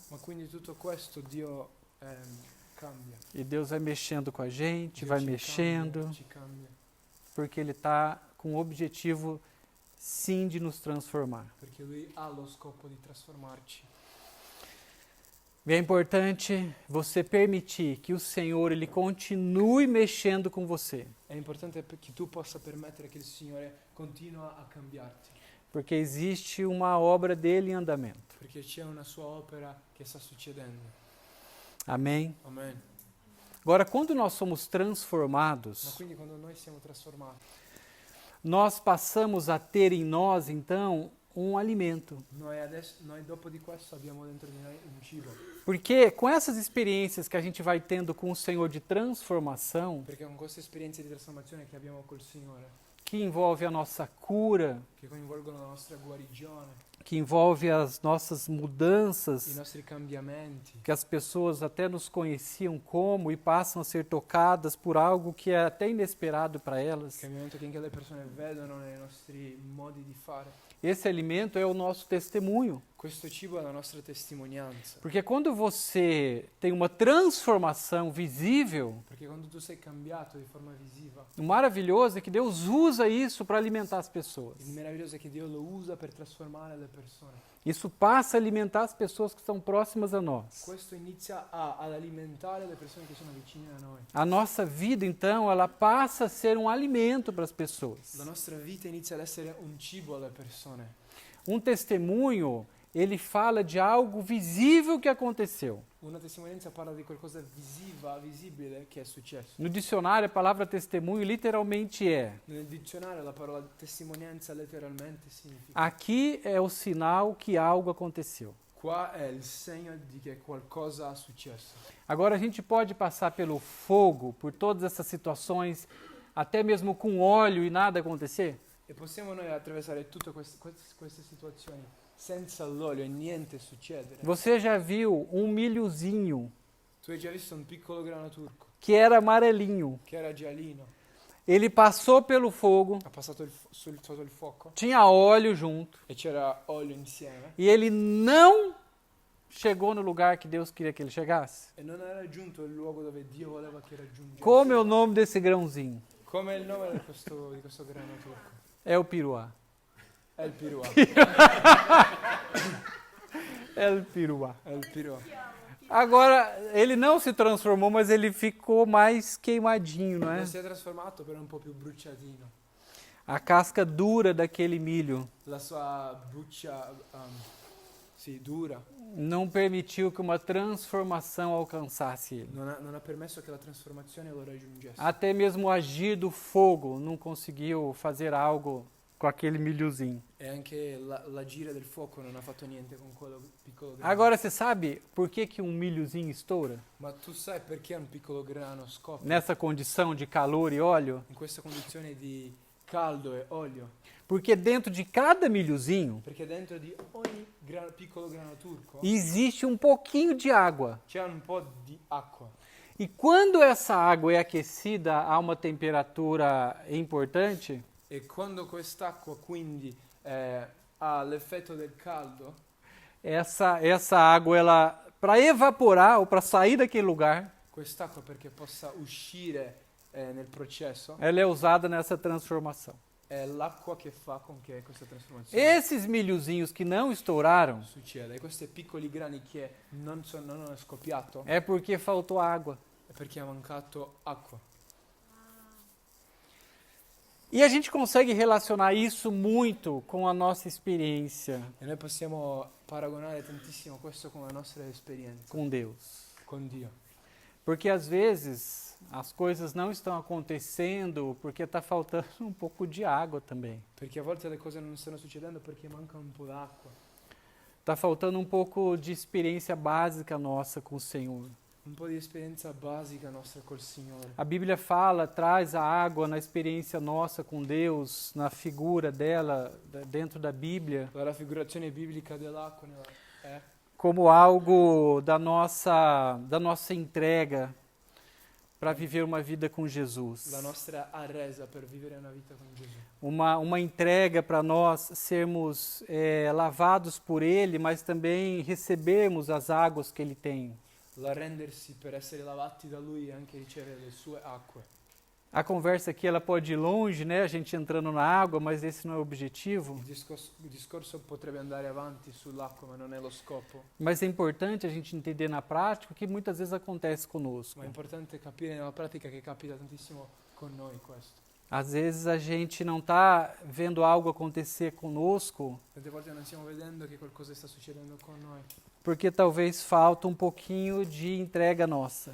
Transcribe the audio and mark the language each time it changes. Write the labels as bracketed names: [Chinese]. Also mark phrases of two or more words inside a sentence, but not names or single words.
[Italian] Ma quindi tutto questo Dio cambia. [Portuguese] E Deus vai mexendo com a gente, [Italian] Dio [Portuguese] vai [Italian] ci [Portuguese] mexendo, [Italian] cambia, ci cambia, [Portuguese] porque Ele está com o objetivo, sim, de nos transformar. [Italian] perché Lui ha lo scopo di trasformarci. [Portuguese] E é importante você permitir que o Senhor Ele continue mexendo com você, [Italian] È importante che tu possa permettere che il Signore continua a cambiarti, [Portuguese] porque existe uma obra dele em andamento. [Italian] perché c'è una sua opera che sta succedendo. [Portuguese] Amém? [Italian] Amen. [Portuguese] Agora, quando nós somos [Italian] Ma [Portuguese] transformados, [Italian] quindi quando noi siamo trasformati, [Portuguese] nós passamos a ter em nós, então, um alimento. [Italian] noi dopo di questo abbiamo dentro di noi un cibo, [Portuguese] Porque com essas experiências que a gente vai tendo com o Senhor de transformação, [Italian] perché con queste esperienze di trasformazione che abbiamo col Signore, [Portuguese] que envolve a nossa cura, [Italian] che coinvolgono la nostra guarigione, [Portuguese] que envolve as nossas [Italian] i [Portuguese] mudanças, [Italian] nostri cambiamenti, [Portuguese] que as pessoas até nos conheciam como e passam a ser tocadas por algo que é até inesperado para [Italian] il [Portuguese] elas. [Italian] cambiamento che anche le persone vedono nei nostri modi di fare. [Portuguese] Esse alimento é o nosso testemunho. [Italian] Questo cibo è la nostra testimonianza, [Portuguese] Porque quando você tem uma transformação visível, [Italian] perché quando tu sei cambiato di forma visiva, [Portuguese] o maravilhoso é que Deus usa isso para alimentar as pessoas. [Italian] il meraviglioso è che Dio lo usa per trasformare le persone. [Portuguese] Isso passa a alimentar as pessoas que estão próximas a nós. [Italian] Questo inizia ad alimentare le persone che sono vicine a noi. [Portuguese] A nossa vida, então, ela passa a ser um alimento para as pessoas. [Italian] La nostra vita inizia ad essere un cibo alle persone. [Portuguese] Um testemunho, ele fala de algo visível que aconteceu. [Italian] Una testimonianza parla di qualcosa visibile che è successo. [Portuguese] No dicionário, a palavra testemunho literalmente é: [Italian] Nel dizionario la parola testimonianza letteralmente significa [Portuguese] aqui é o sinal que algo aconteceu. [Italian] qua è il segno di che qualcosa è successo. [Portuguese] Agora a gente pode passar pelo fogo, por todas essas situações, até mesmo com óleo e nada acontecer? [Italian] E possiamo noi attraversare tutte queste situazioni senza l'olio e niente succedere. [Portuguese] Você já viu um milhozinho [Italian] Tu hai già visto un piccolo grano turco [Portuguese] que era amarelinho? [Italian] che era giallino, [Portuguese] Ele passou pelo fogo, [Italian] ha passato sotto il fuoco [Portuguese] tinha óleo junto, [Italian] e c'era olio insieme [Portuguese] e ele não chegou no lugar que Deus queria que ele chegasse? [Italian] e non era giunto il luogo dove Dio voleva che raggiungesse. [Portuguese] Como é o nome desse grãozinho? [Italian] Come è il nome di questo grano turco? [Portuguese] É o piruá. [Italian] È il piruà. [Portuguese] É o piruá. [Italian] È il piruà. [Portuguese] Agora, ele não se transformou, mas ele ficou mais queimadinho, não é? [Italian] Non si è trasformato, però è un po' più bruciatino. [Portuguese] A casca dura daquele milho [Italian] La sua buccia dura [Portuguese] não permitiu que uma transformação alcançasse ele. [Italian] non ha permesso che la trasformazione lo raggiungesse. [Portuguese] Até mesmo o agir do fogo não conseguiu fazer algo com aquele milhozinho. [Italian] E anche la gira del fuoco non ha fatto niente con quello piccolo grano. [Portuguese] Agora você sabe por que, que um milhozinho estoura? [Italian] Ma tu sai perché un piccolo grano scoppia? [Portuguese] Nessa condição de calor e óleo? [Italian] In questa condizione di caldo e olio? [Portuguese] Porque dentro de cada milhozinho [Italian] Perché dentro di ogni piccolo grano turco [Portuguese] existe um pouquinho de água. [Italian] c'è un po' di acqua. [Portuguese] E quando essa água é aquecida a uma temperatura importante, [Italian] E quando quest'acqua quindi ha l'effetto del caldo, [Portuguese] essa água, ela para evaporar ou para sair daquele lugar, [Italian] quest'acqua perché possa uscire nel processo [Portuguese] ela é usada nessa transformação. [Italian] è l'acqua che fa con che questa trasformazione [Portuguese] Esses milhozinhos que não estouraram [Italian] succeda. E questi piccoli grani che non hanno scoppiato [Portuguese] é porque faltou água. [Italian] è perché ha mancato acqua. [Portuguese] E a gente consegue relacionar isso muito com a nossa experiência [Italian] E noi possiamo paragonare tantissimo questo con la nostra esperienza [Portuguese] com Deus. [Italian] con Dio. [Portuguese] Porque às vezes as coisas não estão acontecendo porque está faltando um pouco de água também. [Italian] Perché a volte le cose non stanno succedendo perché manca un po' d'acqua. [Portuguese] Está faltando um pouco de experiência básica nossa com o Senhor. [Italian] Un po' di esperienza basica nostra col Signore. [Portuguese] A Bíblia fala, traz a água na experiência nossa com Deus, na figura dela dentro da Bíblia, [Italian] La raffigurazione biblica dell'acqua è [Portuguese] como algo da nossa entrega para viver uma vida com Jesus. [Italian] la nostra arresa per vivere una vita con Gesù. [Portuguese] Uma entrega para nós sermos lavados por Ele, mas também recebermos as águas que Ele tem. [Italian] L'arrendersi per essere lavati da Lui e anche ricevere le sue acque. [Portuguese] A conversa aqui ela pode ir longe, né? A gente entrando na água, mas esse não é o objetivo. [Italian] Il discorso potrebbe andare avanti sull'acqua, ma non è lo scopo. [Portuguese] Mas é importante a gente entender na prática o que muitas vezes acontece conosco. [Italian] Ma è importante capire nella pratica che capita tantissimo con noi questo. [Portuguese] Às vezes a gente não está vendo algo acontecer conosco [Italian] Tante volte non stiamo vedendo che qualcosa sta succedendo con noi, [Portuguese] porque talvez falta um pouquinho de entrega nossa,